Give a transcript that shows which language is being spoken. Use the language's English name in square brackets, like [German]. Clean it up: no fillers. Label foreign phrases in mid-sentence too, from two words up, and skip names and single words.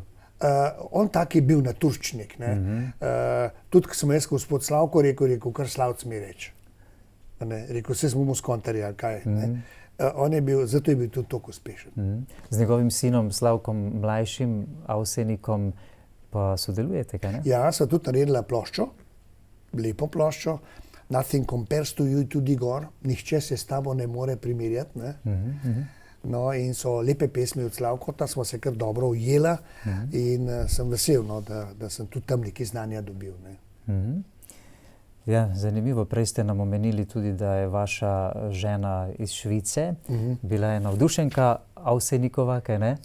[Slovenian] On tak je bil naturščnik. Tudi, ko sem jaz gospod Slavko rekel, kar Slavc mi reče. Rekel, vse smo mu skontarji, ali kaj. On je bil, zato je bil tudi toliko uspešen. Z njegovim sinom Slavkom mlajšim, Avsenikom, pa sodelujete, kaj ne? Ja, sva tudi naredila ploščo, lepo ploščo. [English] Nothing compares to you, [Slovenian] tudi gor. Nihče se s tabo ne more primerjati. No, in so lepe pesmi od Slavkota, smo se kar dobro ujela in sem vesel, no, da sem tudi tam nekaj znanja dobil. Ja, zanimivo. Prej ste nam omenili tudi, da je vaša žena iz Švice, bila je navdušenka Avsenikova, kaj ne?